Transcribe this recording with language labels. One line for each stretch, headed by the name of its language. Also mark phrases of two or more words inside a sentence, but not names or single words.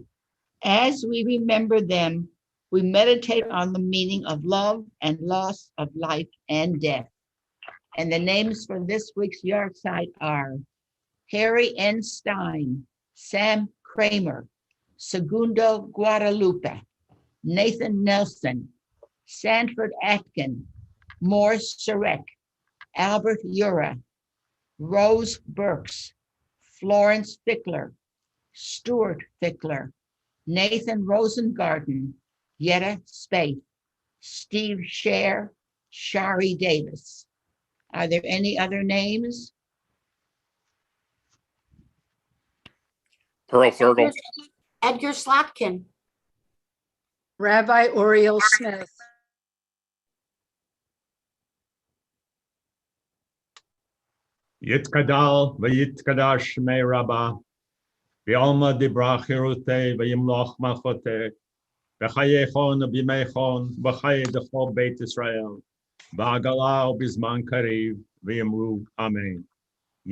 English: As we remember them, we meditate on the meaning of love and loss of life and death. And the names for this week's yahrzeit are Harry N. Stein, Sam Kramer, Segundo Guadalupe, Nathan Nelson, Sanford Atkin, Morris Surek, Albert Ura, Rose Burks, Florence Fickler, Stuart Fickler, Nathan Rosengarten, Yetta Spaeth, Steve Scher, Shari Davis. Are there any other names? Pearl Thurgle. Edgar Slotkin. Rabbi Oriel Smith.
Aramaic: יתגדל ויתקדש שמה רבא בעלמא די ברא כרעותה וימליך מלכותה בחייכון וביומיכון ובחיי דכל בית ישראל, בעגלא ובזמן קריב ואמרו אמן.